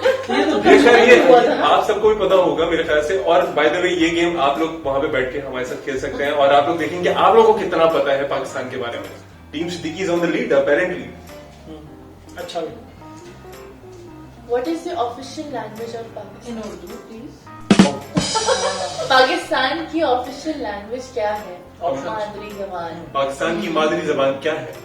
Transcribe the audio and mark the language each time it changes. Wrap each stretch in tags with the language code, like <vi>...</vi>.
<hi>ये तो ये हुआ था ना? आप सबको भी पता होगा मेरे ख्याल से। और बाय द वे ये गेम आप लोग वहां पे बैठ के हमारे साथ खेल सकते हैं और आप लोग देखेंगे आप लोगों को कितना पता है पाकिस्तान के बारे में।</hi> <en>Team Siddiqui is on the lead apparently.</en> <hi>अच्छा भाई।</hi> <en>What is the official language of Pakistan? In Urdu, please.</en> <hi>Pakistan की ऑफिशियल लैंग्वेज क्या है?</hi> <en>Options.</en> <hi>मादरी जबान। पाकिस्तान की मादरी जबान क्या है?</hi>